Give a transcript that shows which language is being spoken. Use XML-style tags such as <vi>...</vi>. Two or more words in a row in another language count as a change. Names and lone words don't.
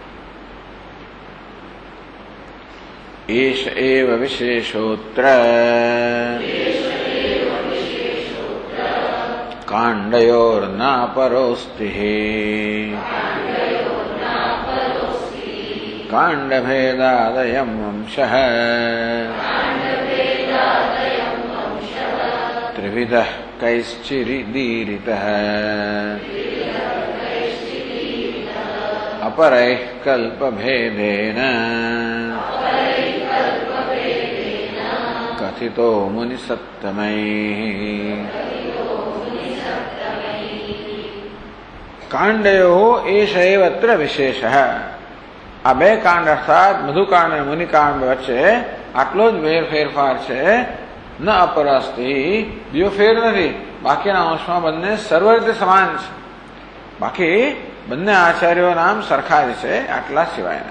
<sa>એષ એવ વિશેષોત્ર કાંડયોર્ના પરોસ્તિ કાંડભેદાદયં વંશઃ ત્રિવિધઃ કૈશ્ચિદીરિતઃ अपरैः कल्पभेदेन कथितो मुनिसत्तमैः कांडयो एष एव अत्र विशेषः.</sa> <gu>આ 2 કાંડ અર્થાત મધુકાંડ અને મુનિકાંડ વચ્ચે આટલો જ ફેરફાર છે.</gu> <sa>ન અપરસ્તિ,</sa> <gu>બીજો ફેર નથી. બાકીના અંશમાં બંને સર્વ રીતે સમાન છે. બાકી બંને આચાર્યો નામ સરખા જ છે, આટલા સિવાયના.</gu>